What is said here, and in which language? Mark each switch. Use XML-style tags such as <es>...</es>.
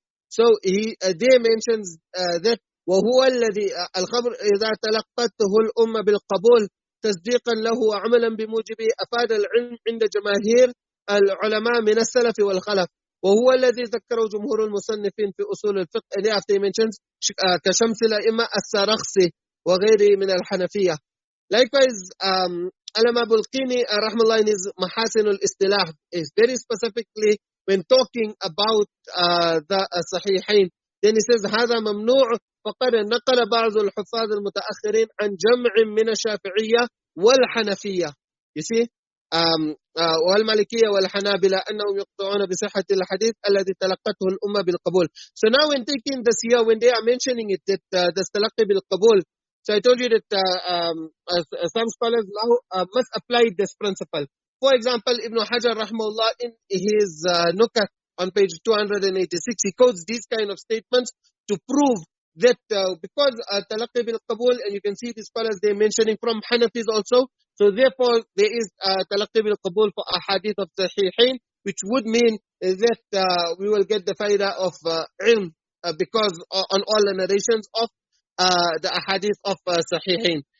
<en>So he there mentions that</en> <ar>وهو الذي الخبر إذا تلقته الأمة بالقبول تصديقا له وعملا بموجبه أفاد العلم عند جماهير العلماء من السلف والخلف وهو الذي ذكره جمهور المصنفين في أصول الفقه.</ar> <en>And after he mentions</en> <ar>كشمس الأئمة السرخسي وغيره من الحنفية.</ar> <en>Likewise, Allama Bulqini rahimahullah in his Mahasin al-Istilah is very specifically when talking about the Sahihain. Then he says</en> <ar>هذا ممنوع فقد نقل بعض الحفاظ المتأخرين عن جمع من الشافعية والحنفية.</ar> <en>You see,</en> <ar>والمالكية والحنابلة أنهم يقطعون بصحة الحديث الذي تلقته الأمة بالقبول.</ar> <en>So now when taking this here, when they are mentioning it, that the</en> <ar>تلقي بالقبول,</ar> <en>so I told you that some scholars now must apply this principle. For example, Ibn Hajar rahimahullah in his Nukat on page 286, he quotes these kind of statements to prove that because talaqi bil qabul, and you can see the scholars they're mentioning from Hanafis also, so therefore there is talaqi bil qabul for ahadith of sahihain, which would mean that we will get the faida of ilm because on all the narrations of the ahadith of sahihain.</en>